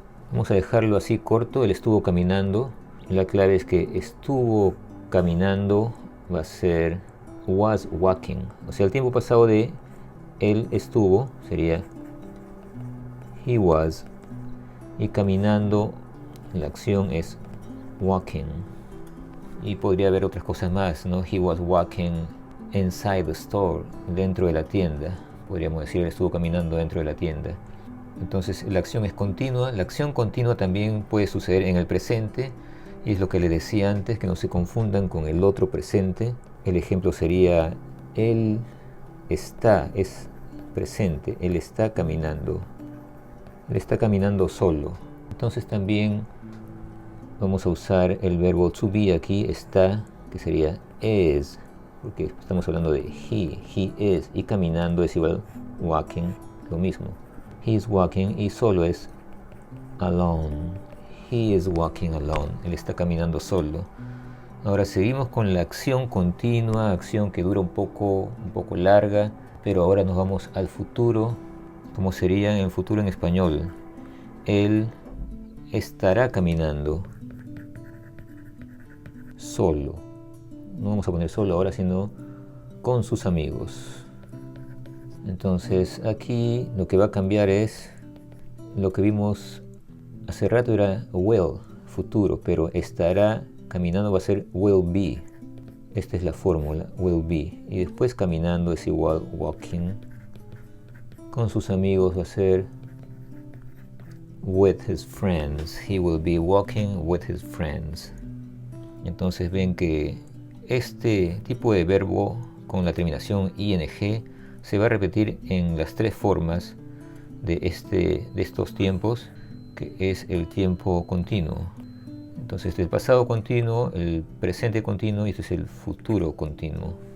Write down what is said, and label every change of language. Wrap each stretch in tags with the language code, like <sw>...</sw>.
<es>Vamos a dejarlo así corto, él estuvo caminando. La clave es que estuvo caminando va a ser</es> <en>was walking.</en> <es>O sea, el tiempo pasado de él estuvo sería</es> <en>he was.</en> <es>Y caminando, la acción es</es> <en>walking.</en> <es>Y podría haber otras cosas más, ¿no?</es> <en>He was walking inside the store,</en> <es>dentro de la tienda. Podríamos decir, él estuvo caminando dentro de la tienda. Entonces la acción es continua. La acción continua también puede suceder en el presente. Y es lo que le decía antes, que no se confundan con el otro presente. El ejemplo sería, él está, es presente, él está caminando. Él está caminando solo. Entonces también vamos a usar el verbo</es> <en>to be</en> <es>aquí, está, que sería</es> <en>is.</en> <es>porque estamos hablando de</es> <en>he is,</en> <es>y caminando es igual</es> <en>walking,</en> <es>lo mismo.</es> <en>He is walking</en> <es>y solo es</es> <en>alone. He is walking alone,</en> <es>él está caminando solo. Ahora seguimos con la acción continua, acción que dura un poco larga, pero ahora nos vamos al futuro, como sería en el futuro en español. Él estará caminando solo. No vamos a poner solo ahora, sino con sus amigos. Entonces aquí lo que va a cambiar es lo que vimos hace rato, era</es> <en>will,</en> <es>futuro, pero estará caminando va a ser</es> <en>will be.</en> <es>Esta es la fórmula,</es> <en>will be.</en> <es>Y después caminando es igual</es> <en>walking.</en> <es>Con sus amigos va a ser</es> <en>with his friends. He will be walking with his friends.</en> <es>Entonces ven que este tipo de verbo con la terminación ing se va a repetir en las tres formas de estos tiempos, que es el tiempo continuo. Entonces este es el pasado continuo, el presente continuo y este es el futuro continuo.</es>